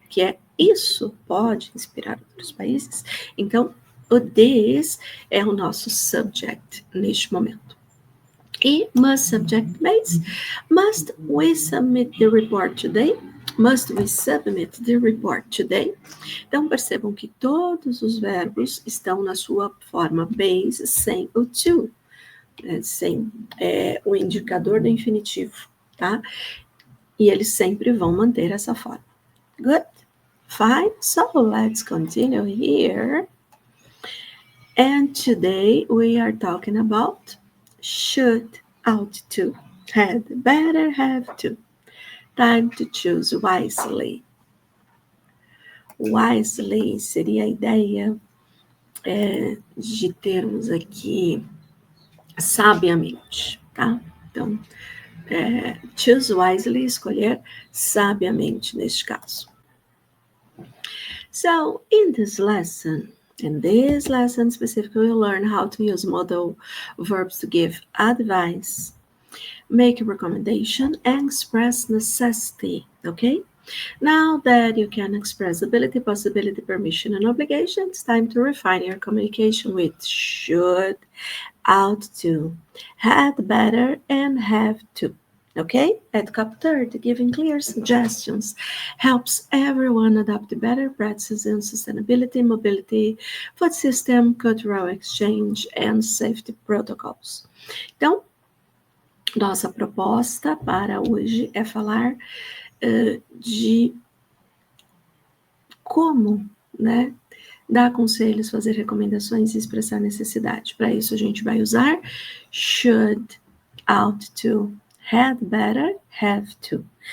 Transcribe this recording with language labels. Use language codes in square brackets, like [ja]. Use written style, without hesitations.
[pt] Que é isso pode inspirar outros países. Então, o this é o nosso subject neste momento. [en] E must subject base. Must we submit the report today? Must we submit the report today? [pt] Então, percebam que todos os verbos estão na sua forma base sem o to, sem o indicador do infinitivo, tá? E eles sempre vão manter essa forma. [en] Good? Fine. So, let's continue here. And today we are talking about should, ought to, had, better, have to. Time to choose wisely. [pt] Wisely seria a ideia de termos aqui sabiamente, tá? Então, [en] choose wisely, [pt] escolher sabiamente neste caso. [en] So, in this lesson specifically, we'll learn how to use modal verbs to give advice, make a recommendation, and express necessity, okay? Now that you can express ability, possibility, permission, and obligation, it's time to refine your communication with should, ought to, had, better, and have to. Okay? At Cup Third, giving clear suggestions helps everyone adopt better practices in sustainability, mobility, food system, cultural exchange, and safety protocols. [pt] Então, nossa proposta para hoje é falar de como, né, dar conselhos, fazer recomendações e expressar necessidade. Para isso, a gente vai usar should, ought to, had better, have to.